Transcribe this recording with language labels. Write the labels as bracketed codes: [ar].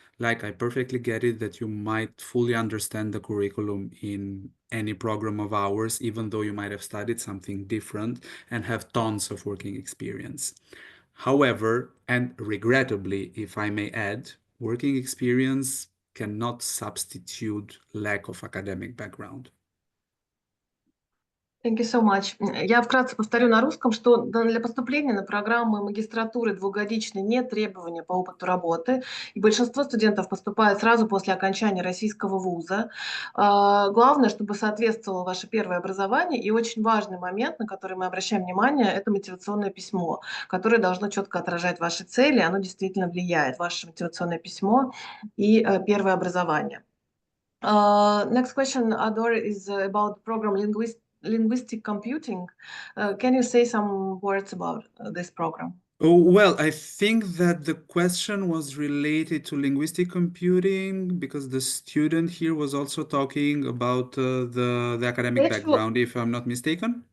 [en] Like, I perfectly get it that you might fully understand the curriculum in any program of ours, even though you might have studied something different and have tons of working experience. However, and regrettably, if I may add, working experience cannot substitute lack of academic background. Thank you so much. [ru] Я вкратце повторю на русском, что для поступления на программы магистратуры двухгодичной нет требования по опыту работы, и большинство студентов поступает сразу после окончания российского вуза. Главное, чтобы соответствовало ваше первое образование, и очень важный момент, на который мы обращаем внимание, это мотивационное письмо, которое должно четко отражать ваши цели, оно действительно влияет, ваше мотивационное письмо и первое образование. [en] Next question, Ador, is about the program linguistic computing. Can you say some words about this program? Oh, well, I think that the question was related to linguistic computing because the student here was also talking about the academic background, if I'm not mistaken.